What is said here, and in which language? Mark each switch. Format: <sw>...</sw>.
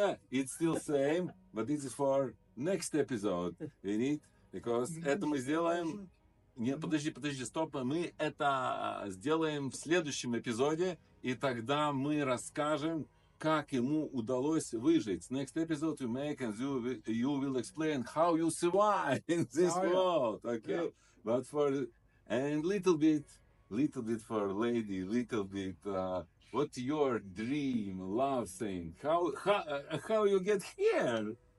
<en>it's still same, but this is for next episode. We need, because</en> <ru>это мы сделаем. Нет, подожди, стоп. Мы это сделаем в следующем эпизоде, и тогда мы расскажем, как ему удалось выжить.</ru> <en>Next episode we make, and you will explain how you survive in this world. Okay, but and little bit for lady, little bit. What's your dream, love thing? How you get here?</en>